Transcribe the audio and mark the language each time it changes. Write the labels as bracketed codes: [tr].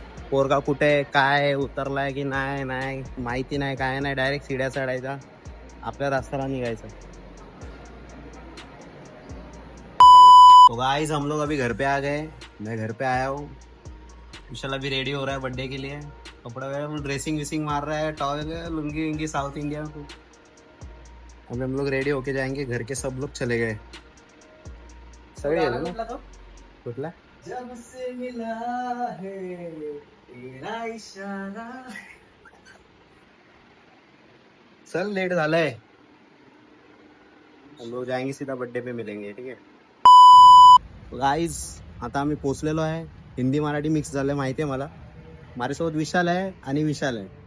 [mr] पोरगा कुठे काय उतरलाय की नाही माहिती नाही, काय नाही. डायरेक्ट सीड्या चढायचा, आपल्या रस्त्याला निघायचं. [hi] तो गाइस हम लोग अभी घर पे आ गए. मैं घर पे आया हूँ. विशाल अभी रेडी हो रहा है बर्थडे के लिए. कपड़ा वगैरह ड्रेसिंग विसिंग मार रहा है, टॉवल लुंगी विंगी साउथ इंडिया. अभी हम लोग रेडी होके जाएंगे. घर के सब लोग चले गए, [mr] सगळे गेले ना. [hi] कुठला जब से मिला है तेरा इशारा. [mr] चल लेट झालंय. [hi] हम लोग जाएंगे सीधा बर्थडे पे मिलेंगे, ठीक है. [mr] गाइस आता आम्ही पोचलेलो आहे. हिंदी मराठी मिक्स झालंय, माहिती आहे मला. माझ्यासोबत विशाल आहे आणि विशाल आहे.